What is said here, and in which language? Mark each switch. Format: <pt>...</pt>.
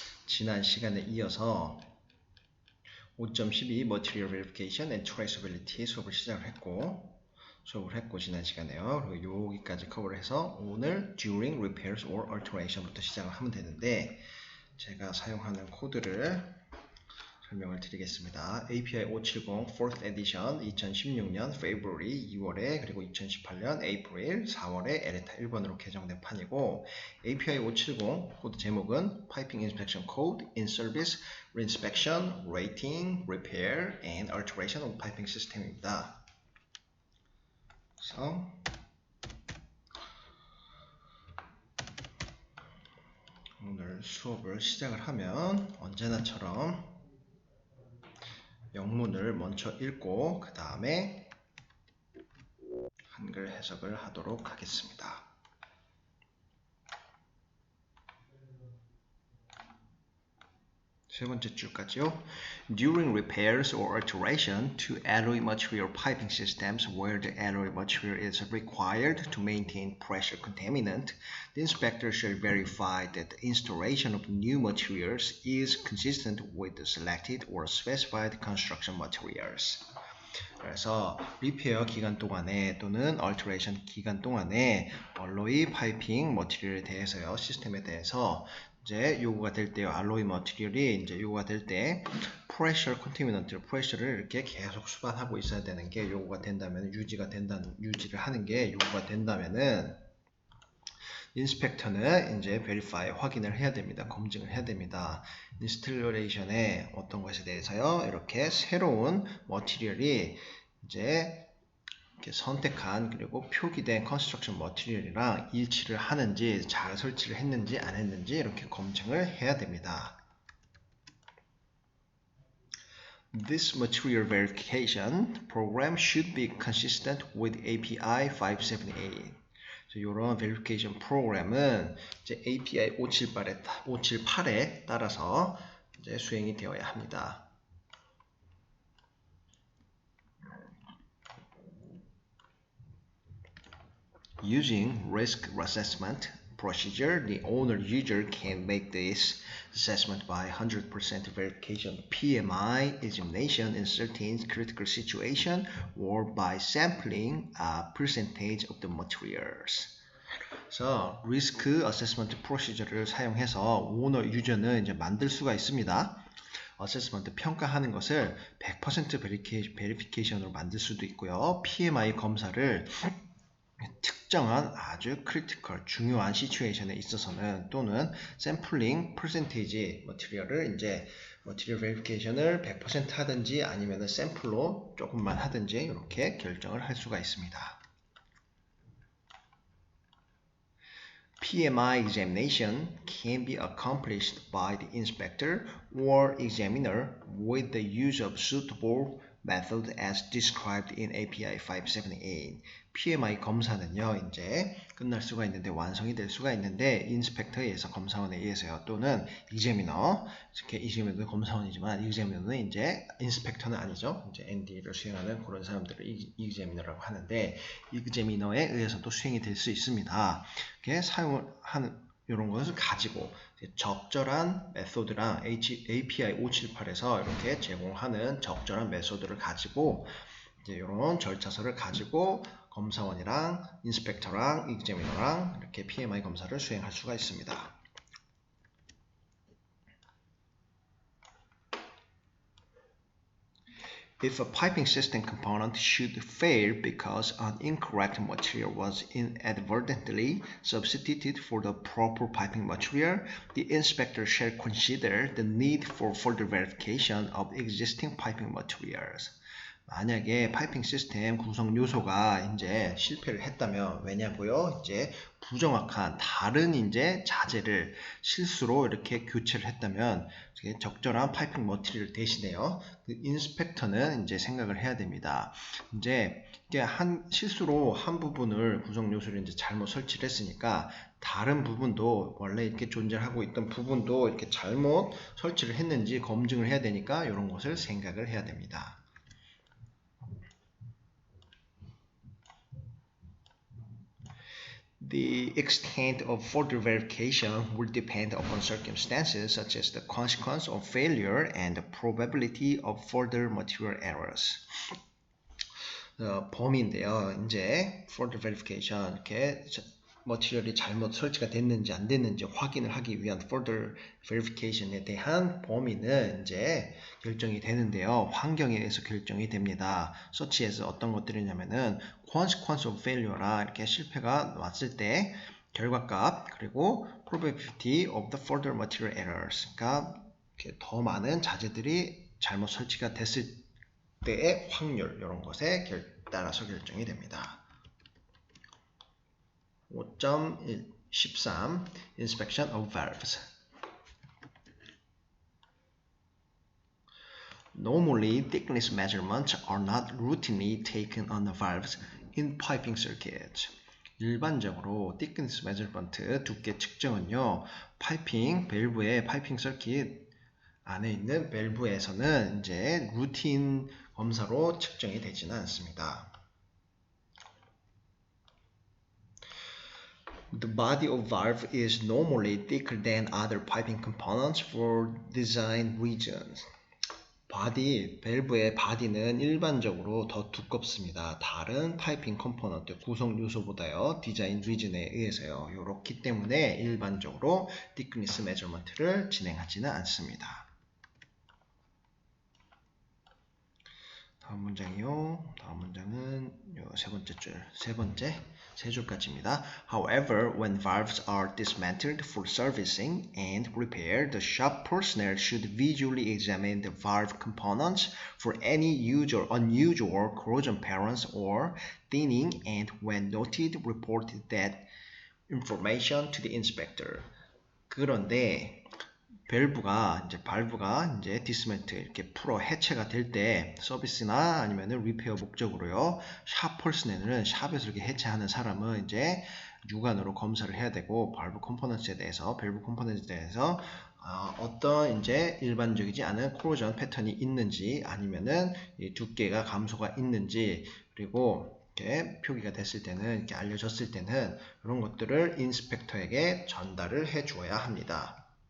<ko>지난 시간에 이어서 5.12 Material Verification and Traceability 수업을 했고 지난 시간에요. 그리고 여기까지 커버를 해서 오늘 During Repairs or Alteration부터 시작을 하면 되는데 제가 사용하는 코드를 설명을 드리겠습니다. API 570 4th Edition 2016년 February 2월에 그리고 2018년 April 4월에 에레타 1번으로 개정된 판이고 API 570 코드 제목은 Piping Inspection Code in Service Reinspection, Rating, Repair and Alteration of Piping System입니다. 그래서 오늘 수업을 시작을 하면 언제나처럼 영문을 먼저 읽고 그 다음에 한글 해석을 하도록 하겠습니다. 세 번째 줄까지요.</ko> <en>During repairs or alteration to alloy material piping systems where the alloy material is required to maintain pressure containment, the inspector shall verify that the installation of new materials is consistent with the selected or specified construction materials.</en> <ko>그래서 리페어 기간 동안에 또는 얼터레이션 기간 동안에 알로이 파이핑 머티리얼에 대해서요, 시스템에 대해서 이제 요구가 될 때요, 알로이 머티리얼이 이제 요구가 될 때 프레셔 컨테이너먼트 프레셔를 이렇게 계속 수반하고 있어야 되는 게 요구가 된다면 유지를 하는 게 요구가 된다면은 인스펙터는 이제 verify 확인을 해야 됩니다. 검증을 해야 됩니다. 인스톨레이션의 어떤 것에 대해서요, 이렇게 새로운 머티리얼이 이제 이렇게 선택한 그리고 표기된 컨스트럭션 머티리얼이랑 일치를 하는지, 잘 설치를 했는지 안 했는지 이렇게 검증을 해야 됩니다.</ko> <en>This material verification program should be consistent with API 578.</en> <ko>이런 verification 프로그램은 이제 API 578에 따라서 이제 수행이 되어야 합니다.</ko> <en>Using risk assessment procedure, the owner user can make this assessment by 100% verification PMI examination in certain critical situation or by sampling a percentage of the materials.</en> <ko>그래서 리스크 어세스먼트 프로시저를 사용해서 오너 유저는 이제 만들 수가 있습니다. 어세스먼트 평가하는 것을 100% 베리피케이션으로 만들 수도 있고요. PMI 검사를 특정한 아주 크리티컬 중요한 시츄에이션에 있어서는 또는 샘플링 퍼센테이지 머티리얼을 이제 머티리얼 베리피케이션을 100% 하든지 아니면 샘플로 조금만 하든지 이렇게 결정을 할 수가 있습니다.</ko> <en>PMI examination can be accomplished by the inspector or examiner with the use of suitable method as described in API 578.</en> <ko>PMI 검사는요, 이제 끝날 수가 있는데, 완성이 될 수가 있는데, 인스펙터에 의해서 검사원에 의해서요, 또는 examiner, 이렇게 examiner도 검사원이지만, examiner는 이제 인스펙터는 아니죠. 이제 ND를 수행하는 그런 사람들을 examiner라고 하는데, examiner에 의해서도 수행이 될 수 있습니다. 이렇게 사용을 하는 이런 것을 가지고 적절한 메소드랑 API 578에서 이렇게 제공하는 적절한 메소드를 가지고 이제 이런 절차서를 가지고 검사원이랑 인스펙터랑 익제미너랑 이렇게 PMI 검사를 수행할 수가 있습니다.</ko> <en>If a piping system component should fail because an incorrect material was inadvertently substituted for the proper piping material, the inspector shall consider the need for further verification of existing piping materials.</en> <ko>만약에 파이핑 시스템 구성 요소가 이제 실패를 했다면, 왜냐고요? 이제 부정확한 다른 이제 자재를 실수로 이렇게 교체를 했다면 적절한 파이핑 머티리얼 대신에요, 그 인스펙터는 이제 생각을 해야 됩니다. 이제 실수로 한 부분을 구성 요소를 이제 잘못 설치를 했으니까 다른 부분도 원래 이렇게 존재하고 있던 부분도 이렇게 잘못 설치를 했는지 검증을 해야 되니까 이런 것을 생각을 해야 됩니다.</ko> <en>The extent of further verification will depend upon circumstances such as the consequence of failure and the probability of further material errors.</en> <ko>범위인데요. 이제 further verification 이렇게 머티리얼이 잘못 설치가 됐는지 안 됐는지 확인을 하기 위한 further verification에 대한 범위는 이제 결정이 되는데요. 환경에 의해서 결정이 됩니다. 서치에서 어떤 것들이냐면은 consequence of failure 라 이렇게 실패가 왔을 때 결과값 그리고 probability of the further material errors 그러니까 더 많은 자재들이 잘못 설치가 됐을 때의 확률 이런 것에 따라서 결정이 됩니다.</ko> <en>5.13 Inspection of valves. Normally, thickness measurements are not routinely taken on the valves in piping circuits.</en> <ko>일반적으로 thickness measurement, 두께 측정은요, 밸브의 파이핑 서킷 안에 있는 밸브에서는 이제 루틴 검사로 측정이 되지는 않습니다. The body of valve is normally thicker than other piping components for design reasons. 밸브의 바디는 일반적으로 더 두껍습니다. 다른 파이핑 컴포넌트, 구성 요소보다요. 디자인 리즌에 의해서요. 이렇기 때문에 일반적으로 thickness measurement를 진행하지는 않습니다. 다음 문장이요. 다음 문장은 세 번째 줄, 세 줄까지입니다.</ko> <en>However, when valves are dismantled for servicing and repair, the shop personnel should visually examine the valve components for any unusual corrosion patterns or thinning, and when noted, report that information to the inspector.</en> <ko>그런데 밸브가 이제 디스멘틀 이렇게 풀어 해체가 될 때 서비스나 아니면은 리페어 목적으로요. 샵 퍼스널은 샵에서 이렇게 해체하는 사람은 이제 육안으로 검사를 해야 되고 밸브 컴포넌트에 대해서 어떤 이제 일반적이지 않은 코로전 패턴이 있는지 아니면은 이 두께가 감소가 있는지 그리고 이렇게 표기가 됐을 때는 이렇게 알려졌을 때는 이런 것들을 인스펙터에게 전달을 해 주어야 합니다.</ko>